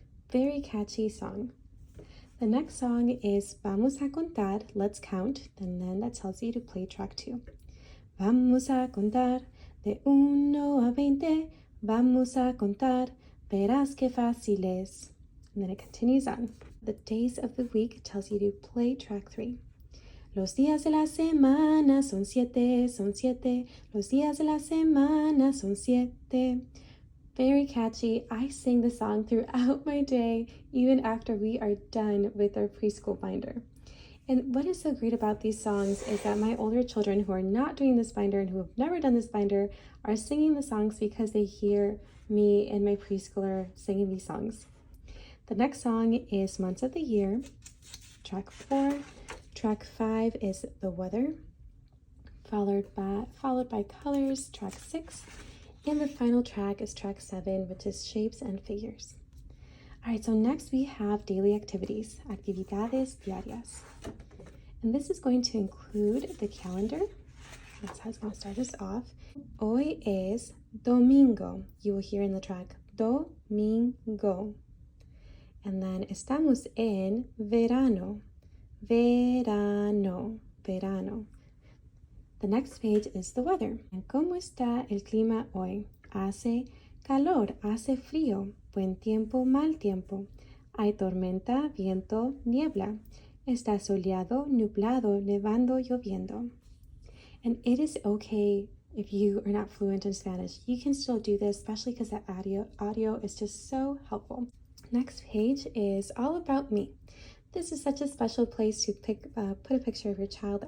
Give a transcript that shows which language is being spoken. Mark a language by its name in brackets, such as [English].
[English] Very catchy song. The next song is [Spanish] Vamos a contar, [English] let's count, and then that tells you to play track 2. [Spanish] Vamos a contar de 1 a 20, vamos a contar, verás que fácil es. [English] And then it continues on. The days of the week tells you to play track 3. [Spanish] Los días de la semana son 7, son 7. Los días de la semana son 7. [English] Very catchy. I sing the song throughout my day, even after we are done with our preschool binder. And what is so great about these songs is that my older children who are not doing this binder and who have never done this binder are singing the songs because they hear me and my preschooler singing these songs. The next song is Months of the Year, track 4. Track 5 is the weather, followed by colors, track 6. And the final track is track 7, which is shapes and figures. All right, so next we have daily activities, [Spanish] actividades diarias. [English] And this is going to include the calendar. That's how it's going to start us off. [Spanish] Hoy es domingo. [English] You will hear in the track, domingo. And then [Spanish] estamos en verano, verano, verano. [English] The next page is the weather. [Spanish] ¿Cómo está el clima hoy? Hace calor, hace frío, buen tiempo, mal tiempo. Hay tormenta, viento, niebla. Está soleado, nublado, nevando, lloviendo. [English] And it is okay if you are not fluent in Spanish. You can still do this, especially because that audio is just so helpful. Next page is all about me. This is such a special place to put a picture of your child.